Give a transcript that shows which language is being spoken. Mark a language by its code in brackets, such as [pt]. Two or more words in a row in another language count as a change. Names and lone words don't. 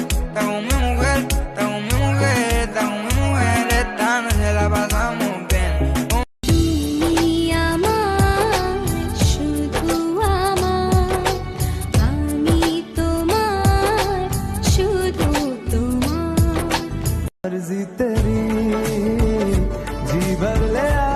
[es] Está con mi mujer, está con mi mujer, está con mi mujer, esta noche la pasamos bien. [bn] তুমি আমার শুধু আমার, আমি তোমার শুধু তোমার। [hi] मर्जी तेरी जी भर ले